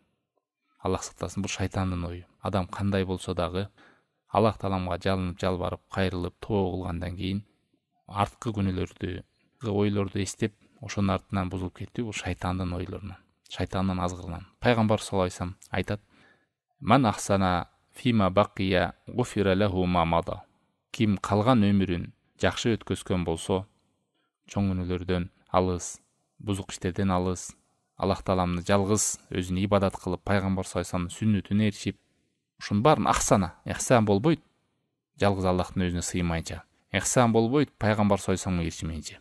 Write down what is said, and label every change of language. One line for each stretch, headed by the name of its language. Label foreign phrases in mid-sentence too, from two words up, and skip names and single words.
Kyrgyz: Аллах сактасын, бул шайтандын ою. Адам кандай болсо дагы Аллах тааламга жалынып, жалбарып, кайрылып, тоо кылгандан кийин арткы күнөөлөрдү, ойлорду эстеп, ошонун артынан бузулуп кетүү бул шайтандын ойлорунан, шайтандын азгырынан. Пайгамбар
Arabic: صلى الله عليه وسلم
Kyrgyz: айтат:
Arabic: "من أحسن فيما بقي غفر له ما مضى."
Kyrgyz: Ким калган өмүрүн жакшы өткөзгөн болсо, чоң күнөөлөрдөн алыс, бузук иштерден алыс, Аллах тааламны жалгыз өзүнө ибадат кылып, пайгамбар
Arabic: صلى الله عليه وسلم
Kyrgyz: сүннөтүнө эришип, ушунун баарын ахсана, ихсан болбойт. Жалгыз Аллахтын өзүнө сыймайынча, ихсан болбойт пайгамбар
Arabic: صلى الله عليه وسلم
Kyrgyz: эришмейинче.